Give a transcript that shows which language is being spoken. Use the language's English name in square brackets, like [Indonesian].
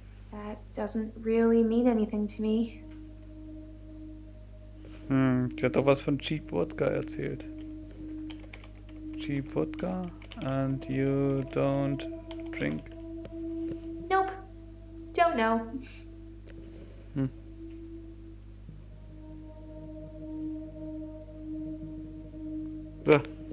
[English] That doesn't really mean anything to me. [German] Sie hat doch was von Cheap Wodka erzählt. [English] Cheap Wodka and you don't drink. Nope. Don't know. [German] Ja.